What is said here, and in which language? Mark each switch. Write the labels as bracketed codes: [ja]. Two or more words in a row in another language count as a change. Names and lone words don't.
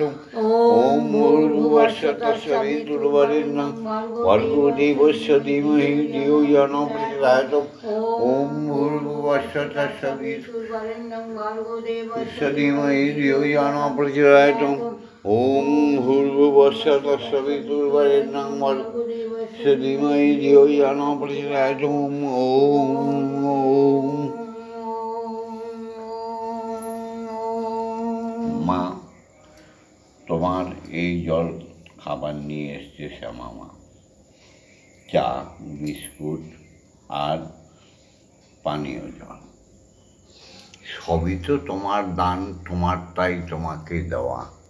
[sa] ওম ভূর্ভুবস্সঃ তৎসবিতুর্বরেণ্যং ভর্গো দেবস্য ধীমহি ধিয়ো ইয়ো নঃ প্রচোদয়াৎ। ওম ভূর্ভুবস্সঃ তৎসবিতুর্বরেণ্যং ভর্গো দেবস্য ধীমহি ধিয়ো ইয়ো নঃ প্রচোদয়াৎ। ওম ভূর্ভুবস্সঃ তৎসবিতুর্বরেণ্যং ভর্গো দেবস্য ধীমহি ধিয়ো ইয়ো নঃ প্রচোদয়াৎ। [bn] ওম মা, তোমার এই জল খাবার নিয়ে এসছে শ্যামা মা, চা বিস্কুট আর পানীয় জল, সবই তো তোমার দান, তোমারটাই তোমাকে দেওয়া।